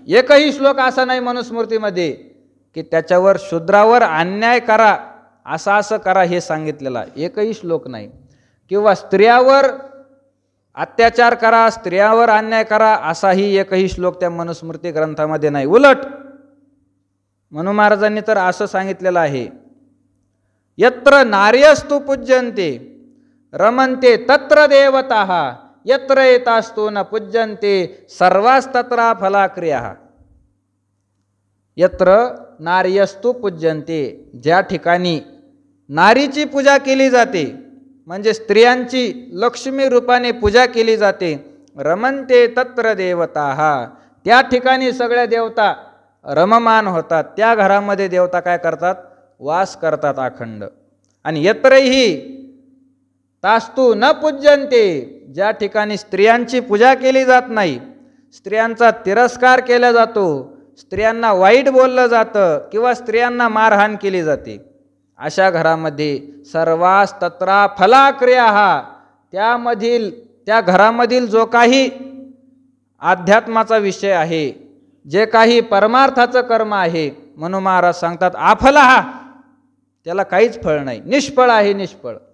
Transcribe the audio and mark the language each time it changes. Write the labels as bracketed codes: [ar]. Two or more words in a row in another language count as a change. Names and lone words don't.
[mr] एकही श्लोक असा नाही मनुस्मृतीमध्ये की त्याच्यावर शूद्रावर अन्याय करा, असं करा हे सांगितलेला एकही श्लोक नाही. किंवा स्त्रियावर अत्याचार करा, स्त्रियावर अन्याय करा असाही एकही श्लोक त्या मनुस्मृती ग्रंथामध्ये नाही. उलट मनु महाराजांनी तर असं सांगितलेलं आहे, [sa] यत्र नार्यस्तु पूज्यन्ते रमन्ते तत्र देवताः यत्र एतास्तु न पूज्यन्ते सर्वास्तत्र फलाक्रियाः. यत्र नार्यस्तु पूज्यन्ते, [mr] ज्या ठिकाणी नारीची पूजा केली जाते म्हणजे स्त्रियांची लक्ष्मी रूपाने पूजा केली जाते, [sa] रमन्ते तत्र देवताः, [mr] त्या ठिकाणी सगळ्या देवता रममान होतात. त्या घरामध्ये देवता काय करतात? वास करतात अखंड. [sa] आणि यत्रही तास्तु न पूज्यन्ते, [mr] ज्या ठिकाणी स्त्रियांची पूजा केली जात नाही, स्त्रियांचा तिरस्कार केला जातो, स्त्रियांना वाईट बोललं जातं किंवा स्त्रियांना मारहाण केली जाते, अशा घरामध्ये [sa] सर्वास्तत्र फलाक्रियाः, [mr] त्या घरामधील जो काही अध्यात्माचा विषय आहे, जे काही परमार्थाचं कर्म आहे, मनु महाराज सांगतात आफलः, त्याला काहीच फळ नाही, निष्फळ आहे, निष्फळ.